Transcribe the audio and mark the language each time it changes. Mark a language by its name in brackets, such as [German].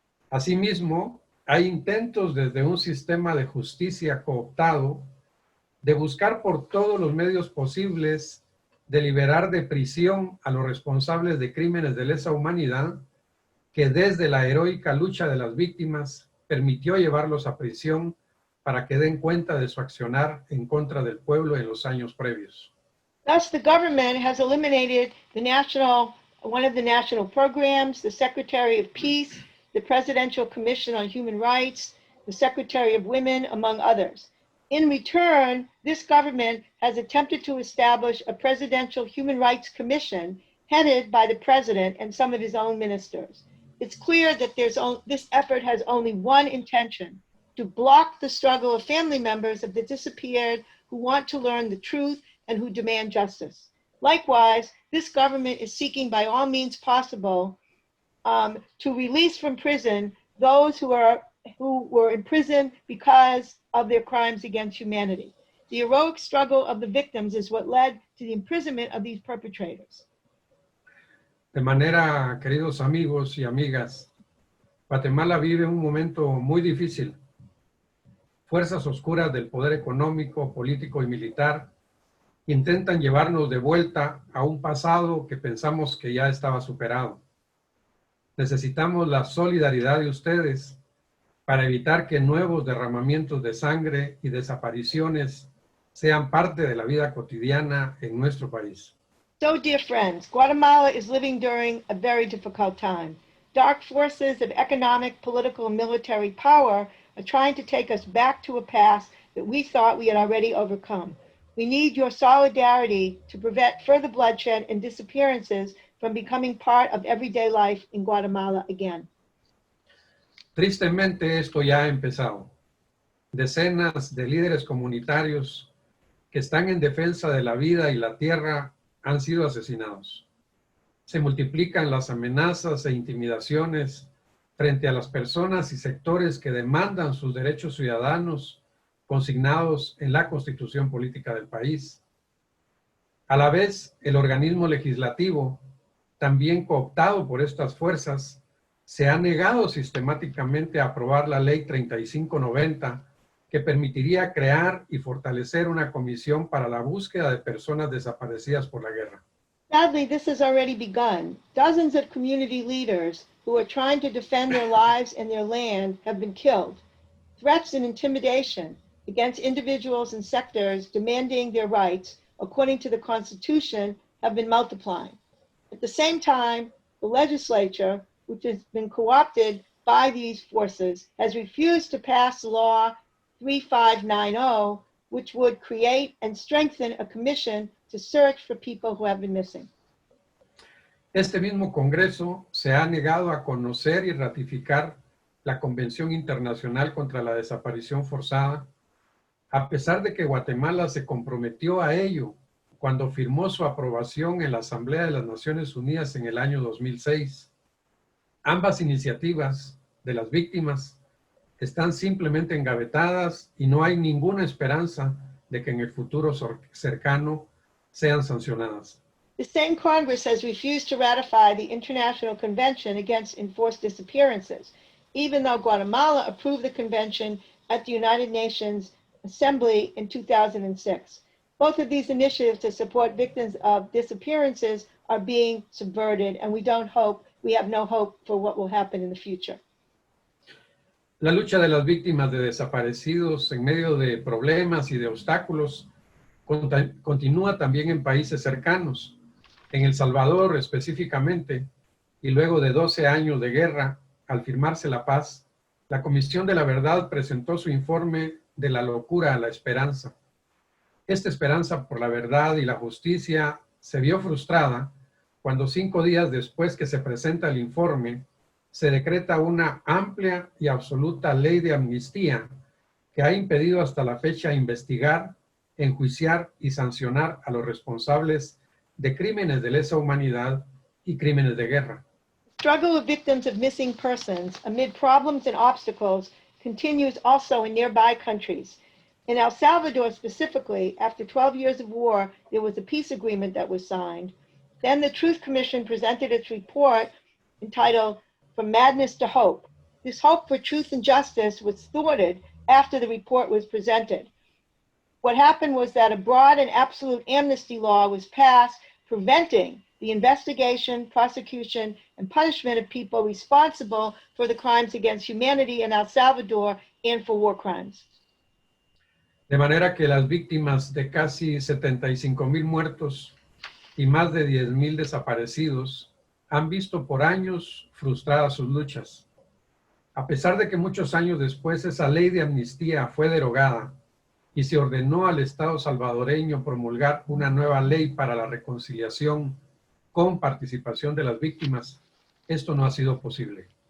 [Spanish] Asimismo, hay intentos desde un sistema de justicia cooptado de buscar por todos los medios posibles de liberar de prisión a los responsables de crímenes de lesa humanidad que desde la heroica lucha de las víctimas permitió llevarlos a prisión para que den cuenta de su accionar en contra del pueblo en los años previos. [English] Thus, the government has eliminated one of the national programs, the Secretary of Peace, the Presidential Commission on Human Rights, the Secretary of Women, among others. In return, this government has attempted to establish a Presidential Human Rights Commission headed by the President and some of his own ministers. It's clear that this effort has only one intention: to block the struggle of family members of the disappeared who want to learn the truth and who demand justice. Likewise, this government is seeking by all means possible to release from prison those who were in prison because of their crimes against humanity. The heroic struggle of the victims is what led to the imprisonment of these perpetrators. [Spanish] De manera, queridos amigos y amigas, Guatemala vive un momento muy difícil. Fuerzas oscuras del poder económico, político y militar intentan llevarnos de vuelta a un pasado que pensamos que ya estaba superado. Necesitamos la solidaridad de ustedes para evitar que nuevos derramamientos de sangre y desapariciones sean parte de la vida cotidiana en nuestro país. [English] So, dear friends, Guatemala is living during a very difficult time. Dark forces of economic, political, and military power are trying to take us back to a past that we thought we had already overcome. We need your solidarity to prevent further bloodshed and disappearances from becoming part of everyday life in Guatemala again. [Spanish] Tristemente, esto ya ha empezado. Decenas de líderes comunitarios que están en defensa de la vida y la tierra han sido asesinados. Se multiplican las amenazas e intimidaciones frente a las personas y sectores que demandan sus derechos ciudadanos consignados en la Constitución Política del país. A la vez, el organismo legislativo, también cooptado por estas fuerzas, se ha negado sistemáticamente a aprobar la Ley 3590, que permitiría crear y fortalecer una comisión para la búsqueda de personas desaparecidas por la guerra. [English] Sadly, this has already begun. Dozens of community leaders who are trying to defend their lives and their land have been killed. Threats and intimidation against individuals and sectors demanding their rights according to the Constitution have been multiplying. At the same time, the legislature, which has been co-opted by these forces, has refused to pass Law 3590, which would create and strengthen a commission to search for people who have been missing. [Spanish] Este mismo Congreso se ha negado a conocer y ratificar la Convención Internacional contra la Desaparición Forzada, a pesar de que Guatemala se comprometió a ello cuando firmó su aprobación en la Asamblea de las Naciones Unidas en el año 2006. Ambas iniciativas de las víctimas están simplemente engavetadas y no hay ninguna esperanza de que en el futuro cercano sean sancionadas. [English] The same Congress has refused to ratify the International Convention Against Enforced Disappearances, even though Guatemala approved the convention at the United Nations Assembly in 2006. Both of these initiatives to support victims of disappearances are being subverted, and we have no hope for what will happen in the future. [Spanish] La lucha de las víctimas de desaparecidos en medio de problemas y de obstáculos continúa también en países cercanos. En El Salvador específicamente, y luego de 12 años de guerra, al firmarse la paz, la Comisión de la Verdad presentó su informe de la locura a la esperanza. Esta esperanza por la verdad y la justicia se vio frustrada cuando 5 días después que se presenta el informe, se decreta una amplia y absoluta ley de amnistía que ha impedido hasta la fecha investigar, enjuiciar y sancionar a los responsables de crímenes de lesa humanidad y crímenes de guerra. [English] The struggle of victims of missing persons amid problems and obstacles continues also in nearby countries. In El Salvador specifically, after 12 years of war, there was a peace agreement that was signed. Then the Truth Commission presented its report entitled From Madness to Hope. This hope for truth and justice was thwarted after the report was presented. What happened was that a broad and absolute amnesty law was passed preventing the investigation, prosecution, and punishment of people responsible for the crimes against humanity in El Salvador and for war crimes. [Spanish] De manera que las víctimas de casi 75,000 muertos y más de 10,000 desaparecidos han visto por años frustradas sus luchas. A pesar de que muchos años después esa ley de amnistía fue derogada y se ordenó al Estado salvadoreño promulgar una nueva ley para la reconciliación con participación de las víctimas, esto no ha sido posible.